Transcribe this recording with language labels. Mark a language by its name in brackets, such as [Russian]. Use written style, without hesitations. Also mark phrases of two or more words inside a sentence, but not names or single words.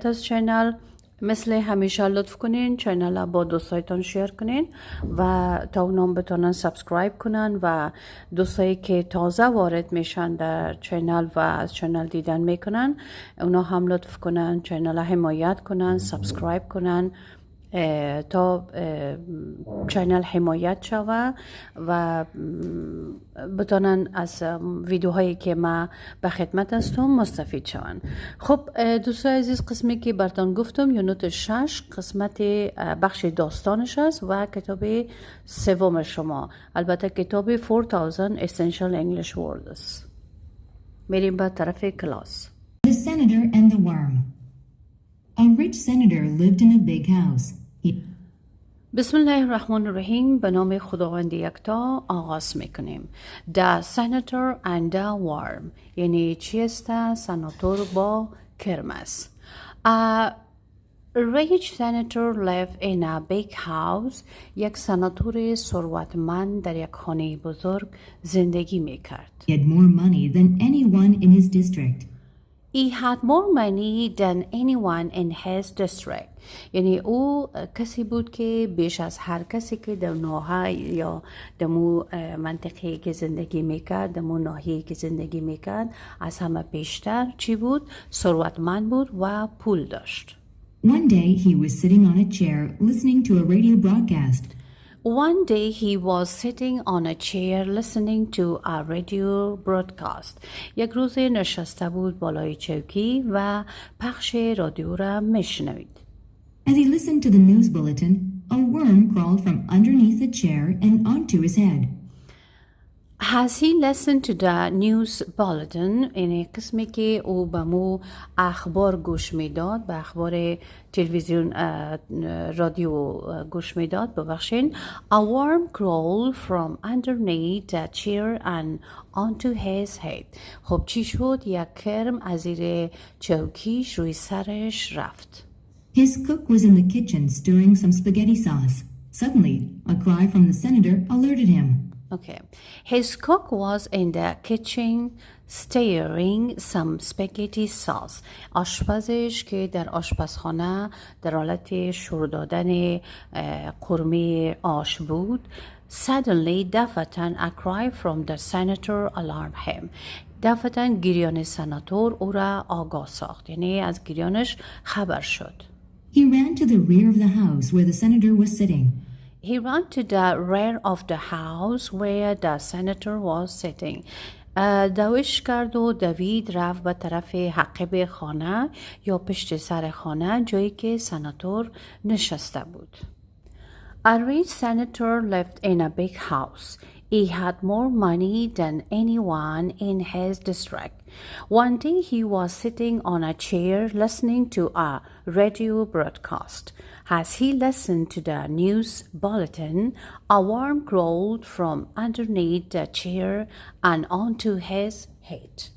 [Persian] از چینل مثل همیشه لطف کنین چینل با دوستایتان شیر کنین و تا اونام بتونن سابسکرایب کنن و دوستایی که تازه وارد میشن در چینل و از چینل دیدن میکنن اونا هم لطف کنن چینل حمایت کنن، سابسکرایب کنن تا چینل حمایت شوه و بتونن از ویدیوهایی که ما به خدمت هستم مستفید شون. خب دوستای عزیز، قسمی که براتون گفتم یونت 6 قسمت بخش داستانش است و کتاب سوم شما، البته کتاب 4000 Essential English Words. میریم به طرف کلاس. [English] The Senator and the Worm. A rich senator lived in a big house. [Arabic] بسم الله الرحمن الرحیم. [Persian] به نام خداوند یکتا آغاز میکنیم. The Senator and the Worm یعنی چیست؟ سناتور با کرمس. [English] A rich senator lived in a big house. [Persian] یک سناتور ثروتمند در یک خانه بزرگ زندگی میکرد. [English] He had more money than anyone in his district. He had more money than anyone in his district. [Persian] یعنی او کسی بود که بیش از هر کسی که در ناحیه یا در منطقه که زندگی میکرد، در ناحیه که زندگی میکرد از همه بیشتر چی بود؟ ثروتمند بود و پول داشت. [English] One day he was sitting on a chair listening to a radio broadcast. One day he was sitting on a chair listening to a radio broadcast. [Persian] یک روز نشسته بود بالای چوکی و پخش رادیو را میشنوید. [English] As he listened to the news bulletin, a worm crawled from underneath the chair and onto his head. As he listened to the news bulletin, [Persian] این قسمی که او به مو اخبار گوش میداد، به اخبار تلویزیون رادیو گوش میداد، ببخشین. [English] A worm crawled from underneath the chair and onto his head. [Persian] خب چی شد؟ یک کرم از زیر چوکیش روی سرش رفت. [English] His cook was in the kitchen stirring some spaghetti sauce. Suddenly, a cry from the senator alerted him. Okay. His cook was in the kitchen stirring some spaghetti sauce. [Persian] آشپزش که در آشپزخانه در حالت شور دادن قرمه آش بود. [English] Suddenly, دفعتاً a cry from the senator alarmed him. [Persian] دفعتاً گریان سناتور او را آگاه ساخت. یعنی از گریانش خبر شد. [English] He ran to the rear of the house where the senator was sitting. He ran to the rear of the house where the senator was sitting. [Persian] دوش کرد و دوید رفت به طرف حقیب خانه یا پشت سر خانه جایی که سناتور نشسته بود. [English] A rich senator lived in a big house. He had more money than anyone in his district. One day he was sitting on a chair listening to a radio broadcast. As he listened to the news bulletin, a worm crawled from underneath the chair and onto his head.